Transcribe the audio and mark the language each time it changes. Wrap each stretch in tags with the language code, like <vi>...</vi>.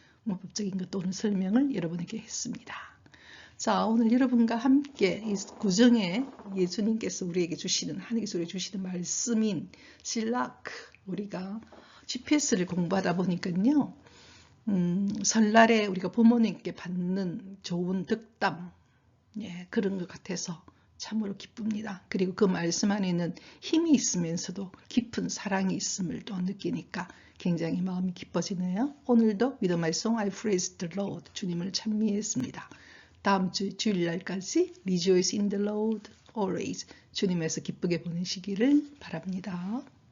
<ko>문법적인 것 또는 설명을 여러분에게 했습니다. 자, 오늘 여러분과 함께 이 구정에 예수님께서 우리에게 주시는 하나님께서 우리에게 주시는 말씀인 실락 우리가 GPS를 공부하다 보니까요. 설날에 우리가 부모님께 받는 좋은 덕담 그런 것 같아서 참으로 기쁩니다. 그리고 그 말씀 안에는 힘이 있으면서도 깊은 사랑이 있음을 또 느끼니까 굉장히 마음이 기뻐지네요. 오늘도</ko> <en>With my song I praise the Lord</en> <ko>주님을 찬미했습니다. 다음 주 주일날까지</ko> <en>Rejoice in the Lord always</en> <ko>주님에서 기쁘게 보내시기를 바랍니다.</ko>